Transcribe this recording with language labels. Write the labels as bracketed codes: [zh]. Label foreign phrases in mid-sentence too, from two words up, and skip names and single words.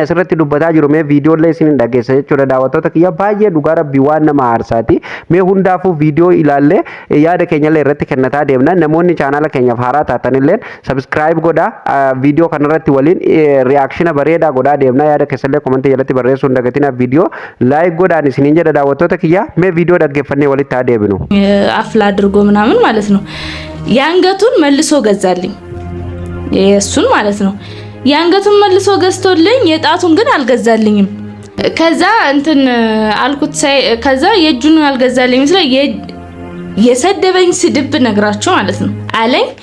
[om] asirratti dubbataa jiru mee viidiyoolee isin dhageessa jechuudha daawwattoota kiyya baay'ee dhugaa rabbii waan nama aarsaati mee hundaafuu viidiyoo ilaallee yaada keenyallee irratti kennataa deemna namoonni chaanala keenyaaf haaraa taatanilleen subscribe godha viidiyoo kanarratti waliin reaction bareedaa godhaa deemna yaada keessallee komentii jalatti barreessuu hin dagatina viidiyoo like godhaan isiniin jedha daawwattoota kiyya mee viidiyoo dhaggeeffannee walitti haa deebinu [am] አፍላ አድርጎ ምናምን ማለት ነው ያንገቱን መልሶ ገዛልኝ የሱን ማለት ነው ያንገቱን መልሶ ገዝቶልኝ የጣቱን ግን አልገዛልኝም ከዛ እንትን አልኩት ከዛ የእጁን አልገዛልኝ መስለ የሰደበኝ ስድብ ነግራቸው ማለት ነው አለኝ